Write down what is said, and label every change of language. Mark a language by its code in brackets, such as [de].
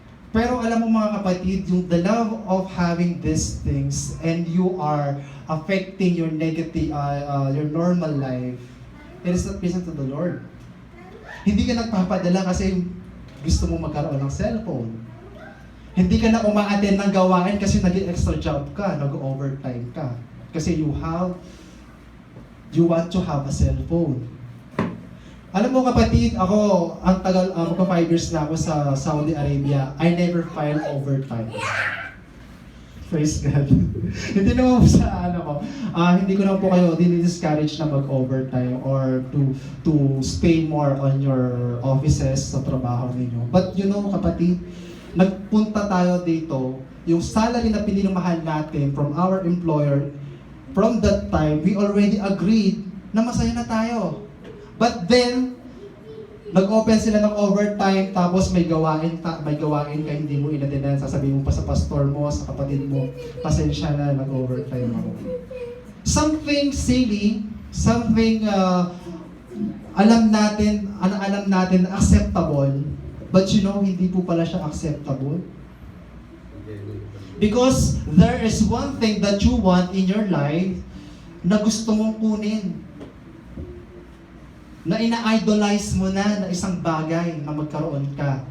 [tl] Pero alam mo mga kapatid, yung [en] the love of having these things and you are affecting your negative, your normal life, it is not pleasing to the Lord. [tl] Hindi ka nagpapadala kasi gusto mo magkaroon ng cellphone. Hindi ka na uma-attend ng gawain kasi nag-extra job ka, nag-overtime ka. [en] Kasi you want to have a cellphone. [tl] Alam mo kapatid, ako, ang tagal, magpa 5 years na ako sa Saudi Arabia, [en] I never filed overtime. Praise God. [tl] Hindi naman po sa hindi ko naman po kayo dinidiscourage na mag-overtime [en] or to stay more on your offices [tl] sa trabaho ninyo. [en] But you know [tl] kapatid, nagpunta tayo dito, yung salary na pinilumahal natin [en] from our employer, from that time, we already agreed [tl] na masaya na tayo. [en] But then, [tl] nag-open sila ng overtime, tapos may gawain ka, hindi mo inatenan, sasabihin mo pa sa pastor mo, sa kapatid mo, pasensya na, nag-overtime ako. [en] Something silly, something [tl] alam natin [en] acceptable, but you know, [tl] hindi po pala siya [en] acceptable. Because there is one thing that you want in your life [tl] na gusto mong kunin. Na ina-idolize mo na isang bagay na magkaroon ka.